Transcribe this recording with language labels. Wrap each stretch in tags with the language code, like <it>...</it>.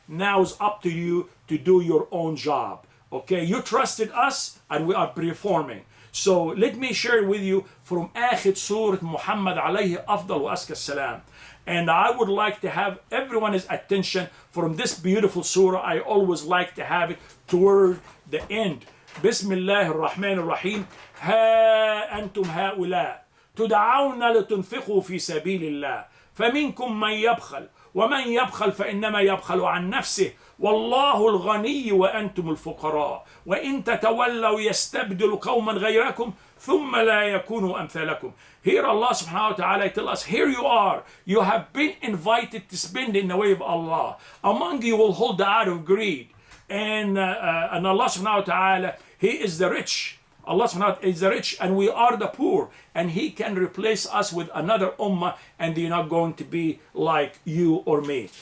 <en>Now it's up to you to do your own job. Okay, you trusted us and we are reforming. So let me share with you from Akhir Surah Muhammad alayhi afdal wa aska salam. And I would like to have everyone's attention from this beautiful surah. I always like to have it toward the end.</en> <ar>بسم الله الرحمن الرحيم ها أنتم هؤلاء تدعون لتنفقوا في سبيل الله فمنكم من يبخل ومن يبخل فإنما يبخل عن نفسه والله الغني وأنتم الفقراء وإن تتولوا يستبدل قوما غيركم ثم لا يكونوا أمثالكم.</ar> <en>Here Allah subhanahu wa ta'ala tell us, here you are, you have been invited to spend in the way of Allah. Among you will hold out of greed, and Allah subhanahu wa ta'ala, He is the rich. Allah subhanahu wa ta'ala is the rich and we are the poor, and He can replace us with another ummah, and they're not going to be like you or me.</en>